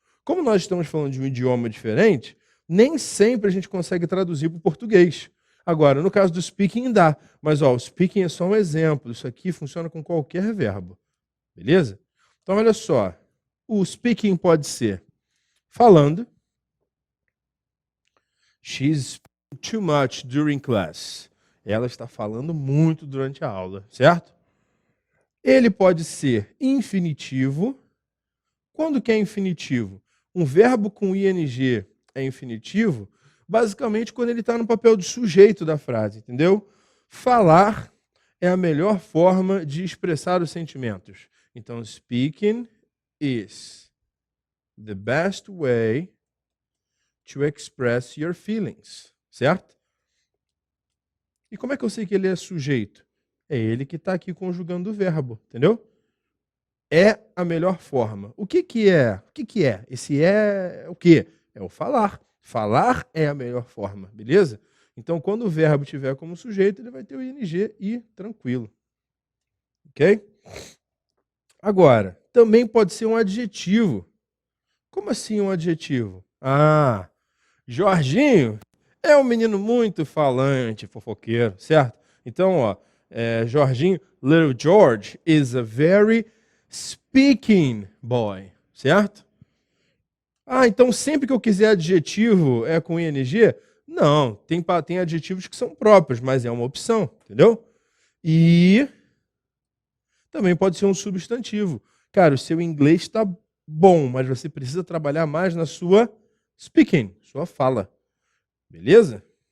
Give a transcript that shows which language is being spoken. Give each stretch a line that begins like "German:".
Portuguese: Como nós estamos falando de um idioma diferente, nem sempre a gente consegue traduzir para o português. Agora, no caso do speaking dá, mas ó, o speaking é só um exemplo. Isso aqui funciona com qualquer verbo, beleza? Então, olha só, o speaking pode ser falando.
English: She's speaking too much during class.
Portuguese: Ela está falando muito durante a aula, certo? Ele pode ser infinitivo. Quando que é infinitivo? Um verbo com ing é infinitivo, basicamente quando ele está no papel de sujeito da frase, entendeu? Falar é a melhor forma de expressar os sentimentos. Então,
English: speaking is the best way to express your feelings,
Portuguese: certo? E como é que eu sei que ele é sujeito? É ele que está aqui conjugando o verbo, entendeu? É a melhor forma. O que é? O que é? Esse é o quê? É o falar. Falar é a melhor forma, beleza? Então, quando o verbo tiver como sujeito, ele vai ter o ing e tranquilo. Ok? Agora, também pode ser um adjetivo. Como assim um adjetivo? Ah, Jorginho é um menino muito falante, fofoqueiro, certo? Então, ó,
English: Jorginho, Little George is a very speaking boy,
Portuguese: certo? Ah, então sempre que eu quiser adjetivo é com ing? Não, tem adjetivos que são próprios, mas é uma opção, entendeu? E também pode ser um substantivo. Cara, o seu inglês está bom, mas você precisa trabalhar mais na sua speaking, sua fala. Beleza?